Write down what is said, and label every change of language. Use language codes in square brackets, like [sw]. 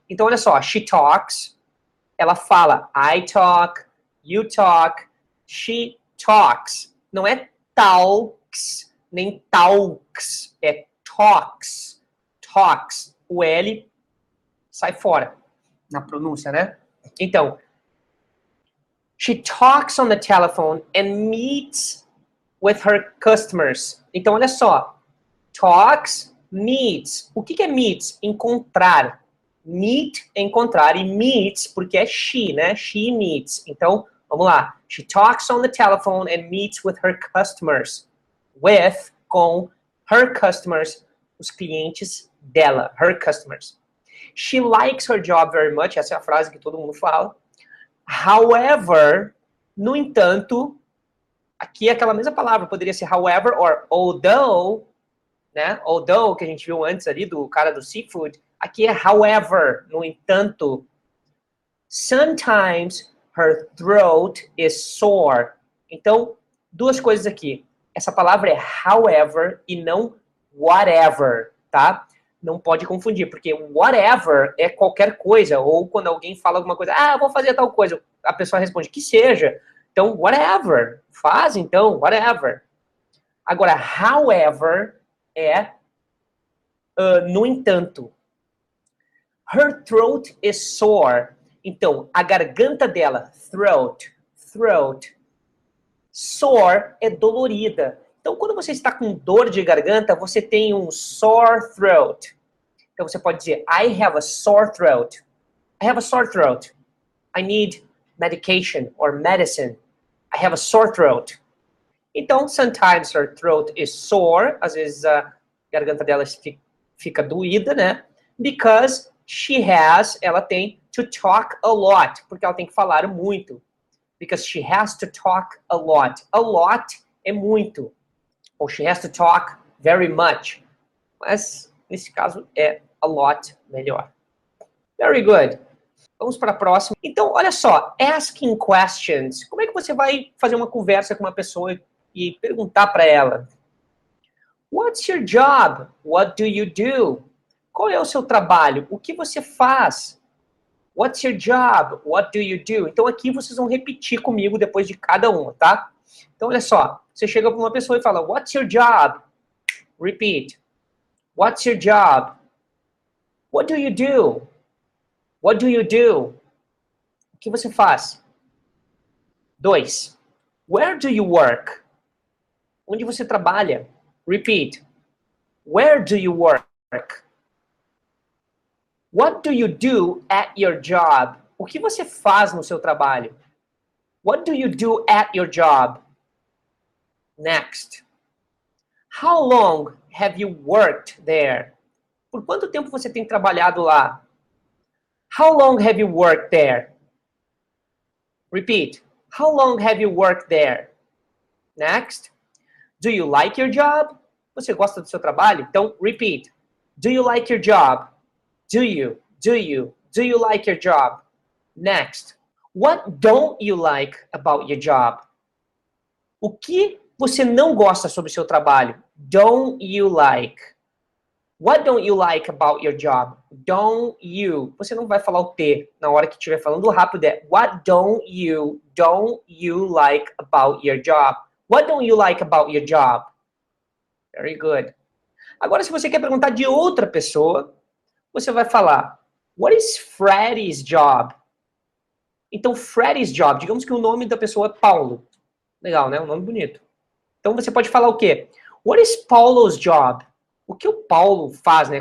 [pt] Então, olha só, [en] she talks, [pt] ela fala, [en] I talk, you talk, she talks. [pt] Não é talks, nem talks, é talks, talks. O L sai fora na pronúncia, né? [en] Então, she talks on the telephone and meets with her customers. [pt] Então, olha só. Talks, meets. O que é meets? Encontrar. Meet é encontrar e meets porque é she, né? [en] She meets. [pt] Então, vamos lá. [en] She talks on the telephone and meets with her customers. With, [pt] com, [en] her customers, [pt] os clientes dela. [en] Her customers. She likes her job very much. [pt] Essa é a frase que todo mundo fala. However, no entanto, aqui é aquela mesma palavra, poderia ser [en] however or although, [pt] né? Although, que a gente viu antes ali do cara do seafood, aqui é however, no entanto. [en] Sometimes her throat is sore. [pt] Então, duas coisas aqui. Essa palavra é however e não whatever, tá? Não pode confundir, porque whatever é qualquer coisa, ou quando alguém fala alguma coisa, eu vou fazer tal coisa, a pessoa responde, que seja. Então, whatever, faz então, whatever. Agora, however é no entanto. [en] Her throat is sore. [pt] Então, a garganta dela, throat, sore é dolorida. Então, quando você está com dor de garganta, você tem um [en] sore throat. [pt] Então, você pode dizer, [en] I have a sore throat. I have a sore throat. I need medication or medicine. I have a sore throat. Então, sometimes her throat is sore. [pt] Às vezes, a garganta dela fica doída, né? [en] Because [pt] ela tem [en] to talk a lot. [pt] Porque ela tem que falar muito. [en] Because she has to talk a lot. A lot [pt] é muito. [en] Ou she has to talk very much. [pt] Mas, nesse caso, é [en] a lot [pt] melhor. [en] Very good. [pt] Vamos para a próxima. Então, olha só. [en] Asking questions. [pt] Como é que você vai fazer uma conversa com uma pessoa e perguntar para ela? [en] What's your job? What do you do? [pt] Qual é o seu trabalho? O que você faz? [en] What's your job? What do you do? [pt] Então, aqui vocês vão repetir comigo depois de cada uma, tá? Então, olha só. Você chega para uma pessoa e fala, [en] what's your job? Repeat. What's your job? What do you do? What do you do? [pt] O que você faz? [en] 2. Where do you work? [pt] Onde você trabalha? [en] Repeat. Where do you work? What do you do at your job? [pt] O que você faz no seu trabalho? [en] What do you do at your job? Next. How long have you worked there? [pt] Por quanto tempo você tem trabalhado lá? [en] How long have you worked there? Repeat. How long have you worked there? Next. Do you like your job? [pt] Você gosta do seu trabalho? [en] Então, repeat. Do you like your job? Do you like your job? Next. What don't you like about your job? [pt] O que você não gosta sobre o seu trabalho? [en] Don't you like? What don't you like about your job? Don't you. [pt] Você não vai falar o T na hora que estiver falando rápido. [en] What don't you like about your job? What don't you like about your job? Very good. [pt] Agora, se você quer perguntar de outra pessoa, você vai falar, [en] what is Freddy's job? [pt] Então, [en] Freddy's job, [pt] digamos que o nome da pessoa é Paulo. Legal, né? Um nome bonito. Então, você pode falar o quê? [en] What is Paulo's job? [pt] O que o Paulo faz, né?